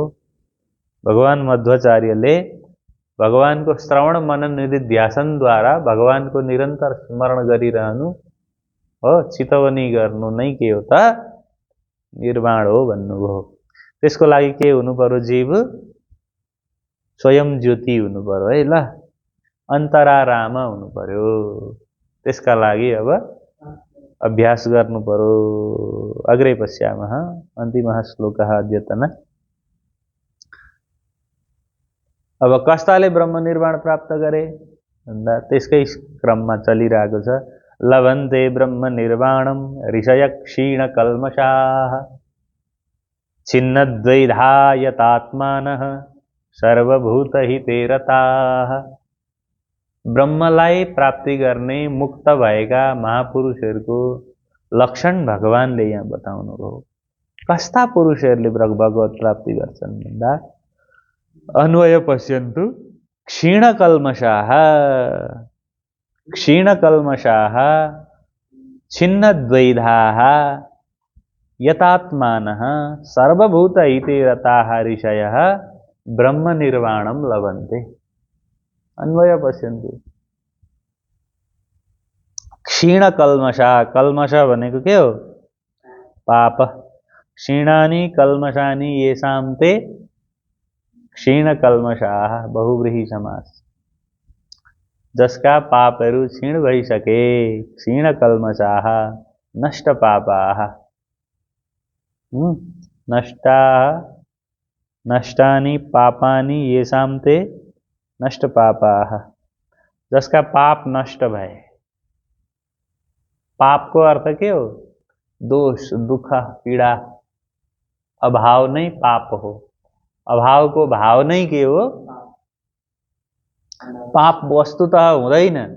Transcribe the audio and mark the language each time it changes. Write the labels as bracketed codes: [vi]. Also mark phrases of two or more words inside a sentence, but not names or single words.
[ne] भगवान मध्वाचार्यले भगवानको श्रवण मनन निधिध्यासनद्वारा भगवानको निरन्तर स्मरण गरिरहनु हो, चितवनी गर्नु नै के हो त, निर्वाण हो भन्नुभयो। त्यसको लागि के हुनु पर्यो, जीव स्वयं ज्योति हुनु पर्यो है, ल अन्तराराम हुनु पर्यो। त्यसका लागि अब अभ्यास गर्नु पर्यो। [sa] अग्रे पश्यामः, अन्तिमः श्लोकः अद्यतन। [ne] अब कस्ताले ब्रह्म निर्वाण प्राप्त गरे भन्दा त्यसकै क्रममा चलिरहेको छ। [sa] लभन्ते ब्रह्म निर्वाणम ऋषय क्षीण कल्मषाः छिन्नद्वैधायतात्मानः सर्वभूतहिते रताः। [ne] ब्रह्मलाई प्राप्ति गर्ने मुक्त भएका महापुरुषहरूको लक्षण भगवानले यहाँ बताउनु भयो। कस्ता पुरुषहरूले भगवत प्राप्ति गर्छन् भन्दा [sa] अन्वय पश्यन्तु, क्षीणकल्मषाः, क्षीणकल्मषाः छिन्नद्वैधाः यतात्मानः सर्वभूतहिते रताः ऋषयः ब्रह्मनिर्वाणं लभन्ते। अन्वय पश्यन्तु, क्षीणकल्मषा, [ne] कल्मष भनेको के हो, पाप। [sa] क्षीणानि कल्मषानि येषां ते क्षीणकल्मषाः, बहुव्रीहि समास। [ne] जसका पापहरू क्षीण भइसके, [sa] क्षीणकल्मषाः, नष्ट पापाः, नष्टानि पापानि येषां ते नष्ट पापाः। [ne] जसका पाप नष्ट भए। पाप को अर्थ के हो, दोष, दुख, पीड़ा। अभाव नै पाप हो। अभाव को भाव नै के हो, पाप वस्तुतः हुँदैन।